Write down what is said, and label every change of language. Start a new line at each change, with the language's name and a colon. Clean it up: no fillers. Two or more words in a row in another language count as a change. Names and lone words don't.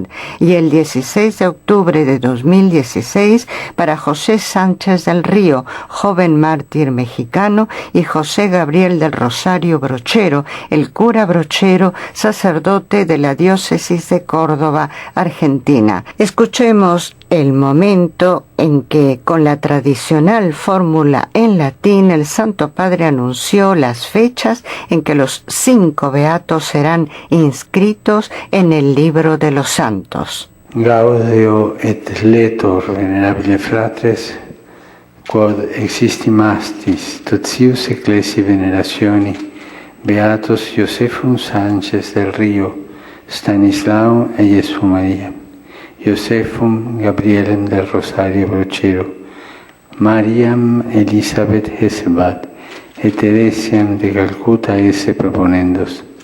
Spanish: Y el 16 de octubre de 2016 para José Sánchez del Río, joven mártir mexicano, y José Gabriel del Rosario Brochero, el cura Brochero, sacerdote de la diócesis de Córdoba, Argentina. Escuchemos el momento en que, con la tradicional fórmula en latín, el Santo Padre anunció las fechas en que los 5 beatos serán inscritos en el libro de los santos.
Latin: Gaudio et letor, venerabile fratres, quod existimastis totius ecclesi venerationi, beatos Iosefum Sánchez del Río, Stanislao e Jesús María, Iosefum Gabrielem del Rosario Brochero, Mariam Elizabeth Hesselbad et Teresiam de Calcuta esse proponendos.